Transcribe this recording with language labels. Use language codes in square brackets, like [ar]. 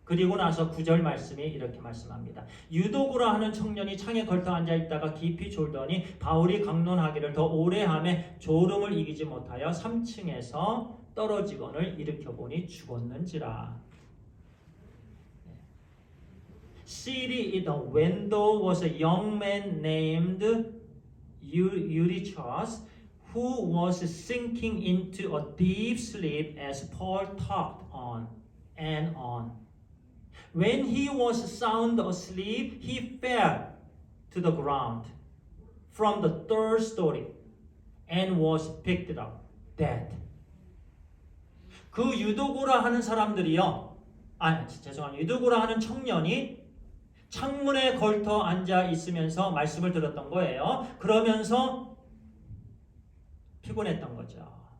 [ko] 그리고 나서 9절 말씀이 이렇게 말씀합니다. 유도구라 하는 청년이 창에 걸터 앉아있다가 깊이 졸더니 바울이 강론하기를 더 오래 하매 졸음을 이기지 못하여 3층에서 떨어지건을 일으켜보니 죽었는지라. [en] Sitting in the window was a young man named Eurychus, who was sinking into a deep sleep as Paul talked on and on. When he was sound asleep, he fell to the ground from the third story and was picked up dead. [ko] 그 유도구라 하는 사람들이요. 죄송합니다. 유도구라 하는 청년이 창문에 걸터 앉아 있으면서 말씀을 들었던 거예요. 그러면서 피곤했던 거죠.